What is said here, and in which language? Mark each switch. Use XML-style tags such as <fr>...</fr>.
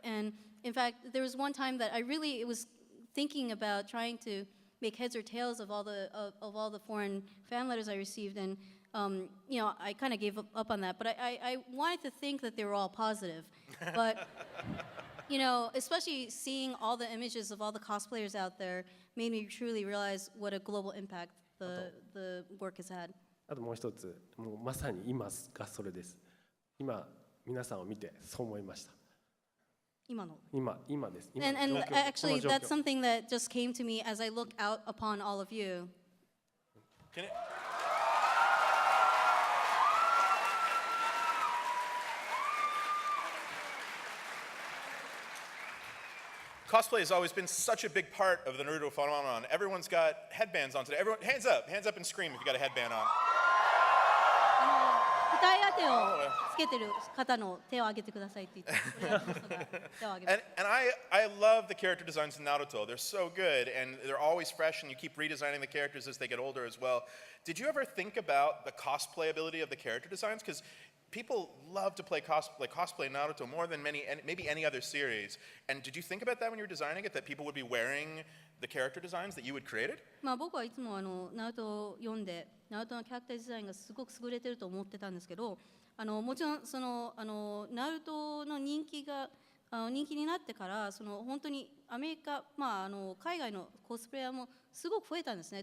<en>And in fact, there was one time that I really was thinking about trying to make heads or tails of all the foreign fan letters I received, and I kind of gave up on that. But I wanted to think that they were all positive, but especially seeing all the images of all the cosplayers out there made me truly realize what a global impact the work has had.</en> <ja>あともう一つ、もうまさに今がそれです。今皆さんを見てそう思いました。今です。</ja> <en>And actually, that's something that just came to me as I look out upon all of you. Cosplay has always been such a big part of the Naruto phenomenon. Everyone's got headbands on today. Everyone, hands up and scream if you got a headband on.</en> <ja>二重当てをつけてる方の手を挙げてくださいって言って手を挙げて。</ja> <en>And I love the character designs in Naruto. They're so good, and they're always fresh, and you keep redesigning the characters as they get older as well. Did you ever think about the cosplayability of the character designs? Because people love to play cosplay Naruto more than maybe any other series. And did you think about that when you were designing it, that people would be wearing the character designs that you had created?</en> <ja>僕はいつもナルトを読んでナルトのキャラクターデザインがすごく優れてると思ってたんですけど、もちろんナルトの人気になってから本当にアメリカ、海外のコスプレイヤーもすごく増えたんですね。</ja>